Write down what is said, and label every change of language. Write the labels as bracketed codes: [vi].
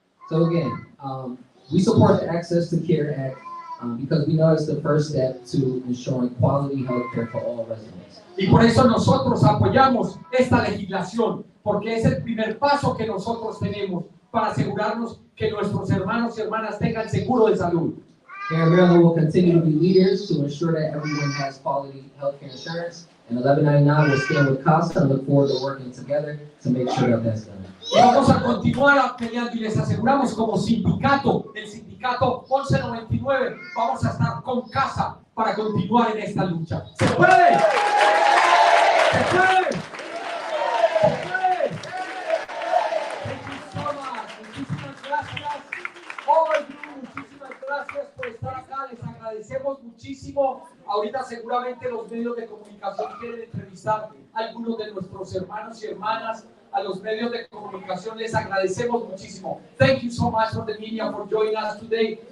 [en] So again, We support the Access to Care Act because we know it's the first step to ensuring quality health care for all residents. [es] Y por eso nosotros apoyamos esta legislación, porque es el primer paso que nosotros tenemos para asegurarnos que nuestros hermanos y hermanas tengan seguro de salud. [en] Here in Maryland, we'll continue to be leaders to ensure that everyone has quality healthcare insurance. And 1199 will stand with CASA and look forward to working together to make sure that that's done. [es] Y vamos a continuar peleando y les aseguramos como sindicato, el sindicato 1199, vamos a estar con CASA para continuar en esta lucha. ¡Se puede! ¡Se puede! ¡Se puede! [en] Thank you so much. [es] Muchísimas gracias. [en] All of you, [es] muchísimas gracias por estar acá. Les agradecemos muchísimo. Ahorita seguramente los medios de comunicación quieren entrevistar a algunos de nuestros hermanos y hermanas. A los medios de comunicación les agradecemos muchísimo. [en] Thank you so much for the media for joining us today.